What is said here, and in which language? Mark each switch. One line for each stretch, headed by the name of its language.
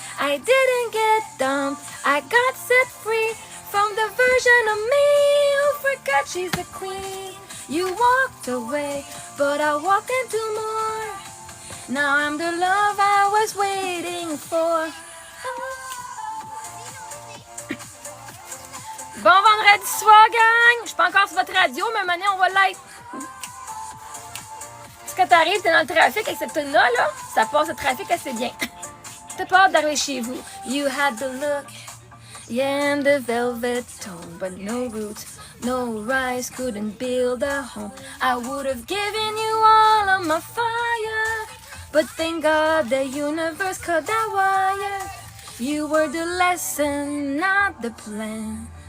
English: I didn't get dumped, I got set free from the version of me who forgot she's the queen. You walked away, but I walked into more. Now I'm the love I was waiting for.
French: Bon vendredi soir, gang! Je suis pas encore sur votre radio, mais maintenant on va l'être. Parce que t'arrives, t'es dans le trafic avec cette tune-là, là, ça passe le trafic assez bien. T'as peur d'arriver chez vous.
English: You had the look, yeah, and the velvet tone, but no roots, no rise, couldn't build a home. I would have given you all of my fire, but thank God the universe cut that wire. You were the lesson, not the plan.